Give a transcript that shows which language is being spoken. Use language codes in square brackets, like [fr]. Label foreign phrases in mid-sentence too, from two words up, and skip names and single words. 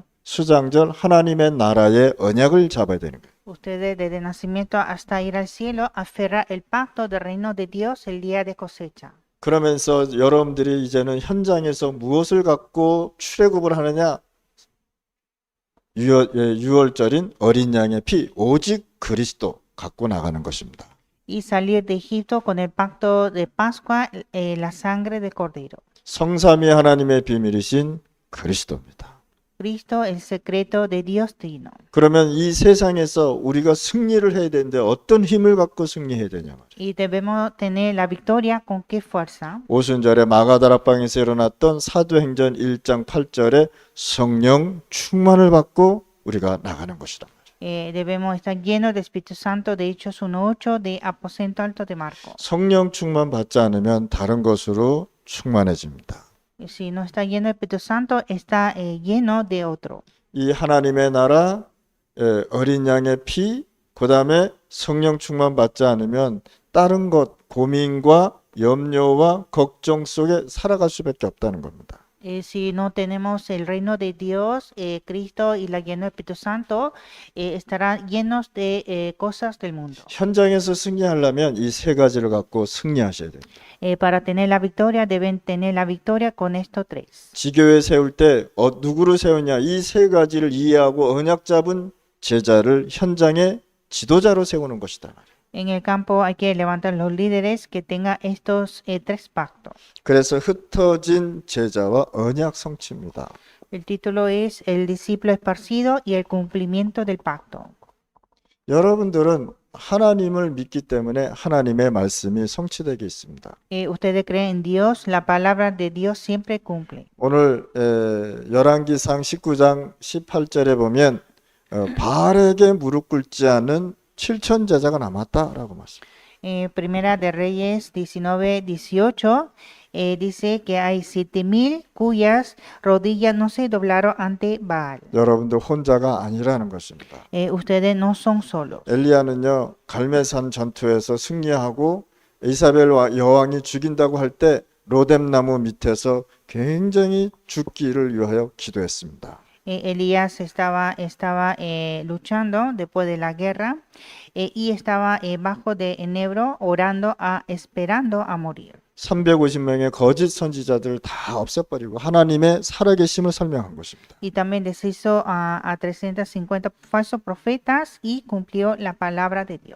[ko] 수장절 하나님의 나라의 언약을 잡아야 되는 거예요. [es] Ustedes desde nacimiento hasta ir al cielo aferran el pacto del reino de Dios el día de cosecha. [ko] 그러면서 여러분들이 이제는 현장에서 무엇을 갖고 출애굽을 하느냐? 유월절인 어린 양의 피, 오직 그리스도 갖고 나가는 것입니다. [es] y salir de Egipto con el pacto de Pascua, la sangre del Cordero. [ko] 성삼위 하나님의 비밀이신 그리스도입니다. [es] Cristo, el secreto de Dios Trino. [ko] 그러면 이 세상에서 우리가 승리를 해야 되는데 어떤 힘을 갖고 승리해야 되냐 말이에요. [es] Y debemos tener la victoria con qué fuerza. [ko] 오순절에 마가다락방에서 일어났던 사도행전 1장 8절에 성령 충만을 받고 우리가 나가는 것이다. [es] Debemos estar llenos del Espíritu Santo de Hechos 1:8 de Aposento Alto de Marcos. [ko] 성령 충만 받지 않으면 다른 것으로 충만해집니다. [es] Y si no está lleno del Espíritu Santo, está lleno de otro. [ko] 이 하나님의 나라, 어린 양의 피, 그 다음에 성령 충만 받지 않으면 다른 것, 고민과 염려와 걱정 속에 살아갈 수밖에 없다는 겁니다. [es] Si no tenemos el reino de Dios, Cristo y la lleno del Espíritu Santo, estarán llenos de cosas del mundo. [ko] 현장에서 승리하려면 이 세 가지를 갖고 승리하셔야 됩니다. [es] Para tener la victoria, deben tener la victoria con estos tres. [ko] 지교회 세울 때 누구를 세우냐? 이 세 가지를 이해하고 언약 잡은 제자를 현장의 지도자로 세우는 것이다. [es] En el campo hay que levantar los líderes que tengan estos tres pactos. [ko] 그래서 흩어진 제자와 언약 성취입니다. [es] El título es El discípulo esparcido y el cumplimiento del pacto. [ko] 여러분들은 하나님을 믿기 때문에 하나님의 말씀이 성취되게 있습니다. [es] Ustedes creen en Dios, la palabra de Dios siempre cumple. [ko] 오늘 열왕기상 19장 18절에 보면 바알에게 무릎 꿇지 않은 7천 제자가 남았다라고 말씀합니다. [es] Primera de Reyes 19:18 dice que hay 7,000 cuyas rodillas no se doblaron ante Baal. [ko] 여러분들 혼자가 아니라는 것입니다. [es] Ustedes no son solos. [ko] 엘리야는요 갈멜산 전투에서 승리하고 이사벨 여왕이 죽인다고 할 때 로뎀나무 밑에서 굉장히 죽기를 위하여 기도했습니다. [es] Elías estaba luchando después de la guerra y estaba bajo de enebro orando, esperando a morir. [ko] 350명의 거짓 선지자들을 다 없애버리고 하나님의 살아계심을 설명한 것입니다. [es] Y también deshizo a 350 falsos profetas y cumplió la palabra de Dios.